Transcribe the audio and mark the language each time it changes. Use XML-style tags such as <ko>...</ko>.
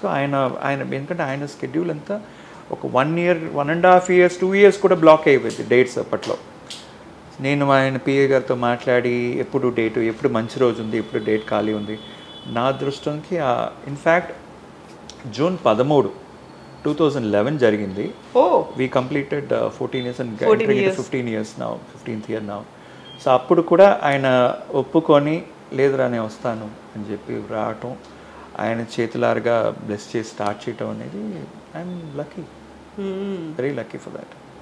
<te>ఆయన ఎందుకంటే ఆయన స్కెడ్యూల్ అంతా ఒక 1 year 1.5 years 2 years కూడా బ్లాక్ అయిపోయింది డేట్స్ అప్పట్లో. నేను ఆయన పిఏ గారితో మాట్లాడి ఎప్పుడు డేటు, ఎప్పుడు మంచి రోజు ఉంది, ఎప్పుడు డేట్ ఖాళీ ఉంది. నా అదృష్టంకి ఇన్ఫ్యాక్ట్ June 13, 2011 జరిగింది.</te> <en>We completed 14 years and 15 years now, 15th year now.</en> <te>So అప్పుడు కూడా ఆయన ఒప్పుకొని, లేదురా నేను వస్తాను అని చెప్పి రావటం, ఆయన చేతులారుగా బ్లెస్ చేసి స్టార్ట్ చేయటం అనేది</te> <en>I'm lucky, very lucky for that.</en>